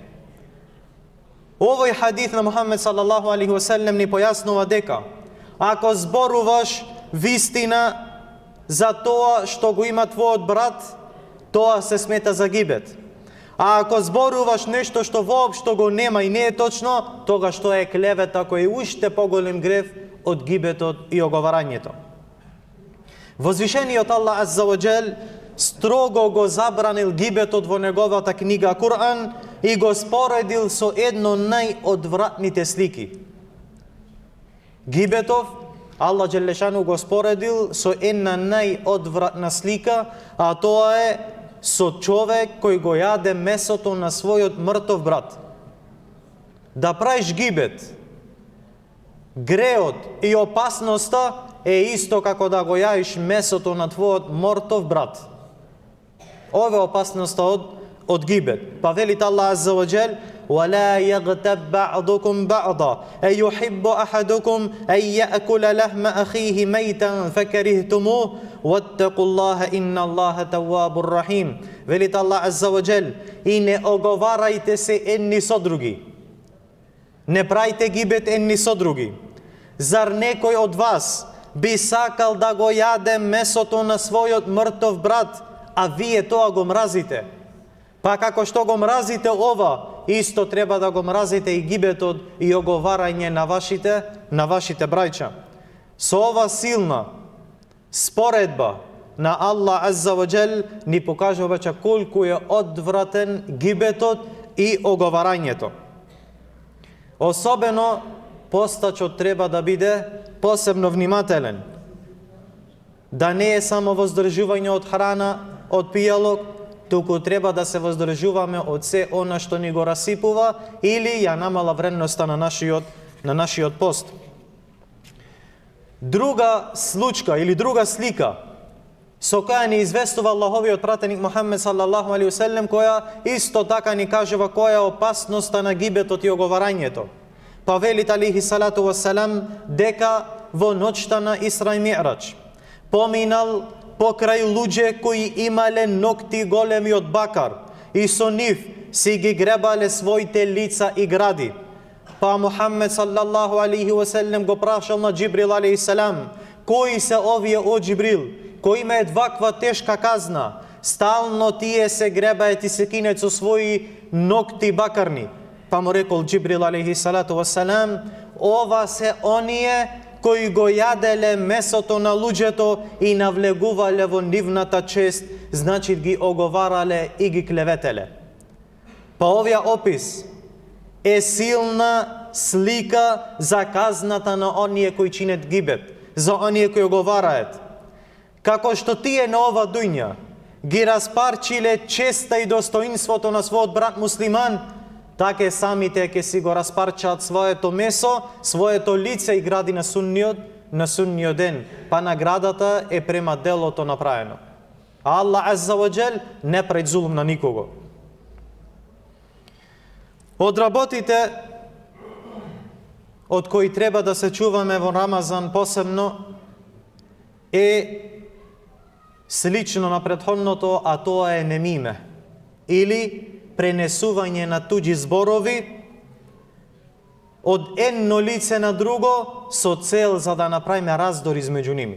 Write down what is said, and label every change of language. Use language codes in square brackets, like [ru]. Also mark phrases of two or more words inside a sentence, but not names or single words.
[mk] Овој хадис на Мухаммед [ar] صلى الله عليه وسلم [mk] ни појаснува дека ако зборуваш вистина за тоа што го има твојот брат, тоа се смета за гибет. А ако зборуваш нешто што воопшто го нема и не е точно, тогаш тоа е клевета кој е уште поголем грев од гибетот и оговарањето. Возвишениот [ar] الله عز وجل [mk] строго го забранил гибетот во неговата книга Кур'ан и го споредил со едно најодвратните слики. Гибетов [ar] الله جل شأنه [mk] го споредил со една најодвратна слика, а тоа е со човек кој го јаде месото на својот мртов брат. Да правиш гибет Греот и опасноста е исто како да го јаиш месото на твојот мортов брат. Ова е опасноста од гибет. Па велит [ar] الله عز وجل: وَلَا يَغْتَبْ بَعْضُكُمْ بَعْضًا أَيُحِبُّ أَحَدُكُمْ أَنْ يَأْكُلَ لَحْمَ أَخِيهِ مَيْتًا فَكَرِهْتُمُوهُ وَاتَّقُوا اللَّهَ إِنَّ اللَّهَ تَوَّابٌ رَحِيمٌ. [mk] Велит [ar] الله عز وجل: [mk] и не оговарајте се едни со други. Не прајте гибет едни со други. Зар некој од вас би сакал да го јаде месото на својот мртов брат, а вие тоа го мразите? Па како што го мразите ова, исто треба да го мразите и гибетот и оговарање на вашите браќа. Со ова силна споредба на [ar] الله عز وجل [mk] ни покажува веќе колку е одвратен гибетот и оговарањето. Особено постачот треба да биде посебно внимателен. Да не е само воздржување од храна, од пијалок, туку треба да се воздржуваме од се она што ни го расипува или ја намала вредноста на нашиот пост. Друга случка или друга слика со која ни известува Аллаховиот пратеник Мухаммед [ar] صلى الله عليه وسلم, [mk] која исто така ни кажува која е опасноста на гибетот и оговарањето. Па велит [ar] عليه الصلاة والسلام [mk] дека во ноќта на Исра и Ми'раџ поминал покрај луѓе кои имале ногти големи од бакар и со нив си ги гребале своите лица и гради. Па Мухаммед [ar] صلى الله عليه وسلم [mk] го прашал на Џибрил [ar] عليه السلام: [mk] кои се овие, о Џибрил, кои имаат ваква тешка казна, стално тие се гребаат и се кинат со своји ногти бакарни? Па му рекол Џибрил [ar] عليه الصلاة والسلام: [mk] ова се оние кои го јаделе месото на луѓето и навлегувале во нивната чест, значи ги оговарале и ги клеветеле. Па овој опис е силна слика за казната на оние кои чинат гибет, за оние кои оговараат. Како што тие на ова дуња ги распарчиле честа и достоинството на својот брат муслиман, така самите ќе си го распарчаат своето месо, своето лице и гради на судниот ден. Па наградата е према делото направено. А [ar] الله عز وجل [mk] не прави зулум на никого. Од работите од кои треба да се чуваме во Рамазан посебно е слично на претходното, а тоа е немиме или пренесување на туѓи зборови од едно лице на друго со цел за да направиме раздор измеѓу ними.